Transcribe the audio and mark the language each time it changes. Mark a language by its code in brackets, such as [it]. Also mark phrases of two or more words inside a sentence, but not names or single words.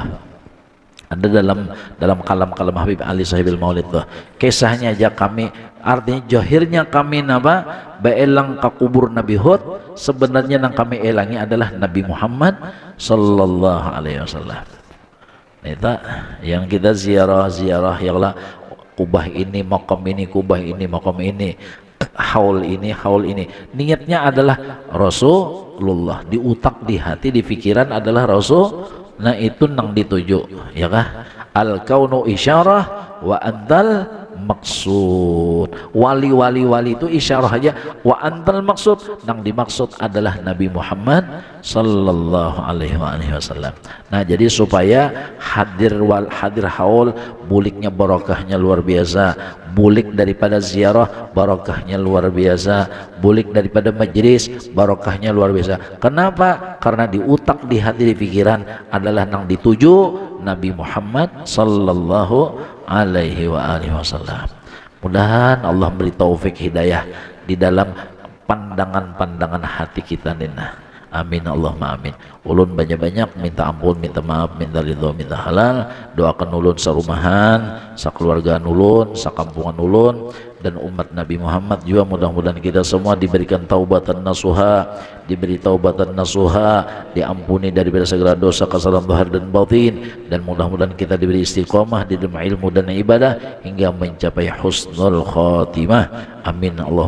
[bjn] Ada dalam kalam Habib Ali Sahibil Maulid tuh. Kisahnya aja kami, artinya johirnya kami napa beelang ke kubur Nabi Hud, sebenarnya yang kami elangi adalah Nabi Muhammad [ar] صلى الله عليه وسلم. [bjn] Itu yang kita ziarah yalah kubah ini makam ini, kubah ini makam ini, haul ini. Niatnya adalah Rasulullah, di utak, di hati, di pikiran adalah Rasul. Nah itu nang dituju, ya kah? [ar] الكون إشارة وأنت المقصود. [bjn] Wali itu isyarah aja, [ar] وأنت المقصود, [bjn] nang dimaksud adalah Nabi Muhammad [ar] صلى الله عليه وسلم. [bjn] Nah jadi supaya hadir haul, buliknya barokahnya luar biasa, bulik daripada ziarah barokahnya luar biasa, bulik daripada majlis barokahnya luar biasa. Kenapa? Karena di utak, di hati, di pikiran adalah nang dituju Nabi Muhammad [ar] صلى الله عليه وسلم. [bjn] Mudahan Allah beri taufik hidayah di dalam pandangan hati kita nina. [ar] آمين اللهم آمين. [bjn] Ulun banyak-banyak minta ampun, minta maaf, minta ridho, minta halal. Doakan ulun sarumahan, sakeluargaan ulun, sakampungan ulun, dan umat Nabi Muhammad juga. Mudah-mudahan kita semua diberikan [ar] توبة نصوحا, [bjn] diberi [ar] توبة نصوحا, [bjn] diampuni daripada segala dosa, kesalahan zahir dan batin, dan mudah-mudahan kita diberi istiqomah di dalam ilmu dan ibadah hingga mencapai [ar] حسن الخاتمة. آمين اللهم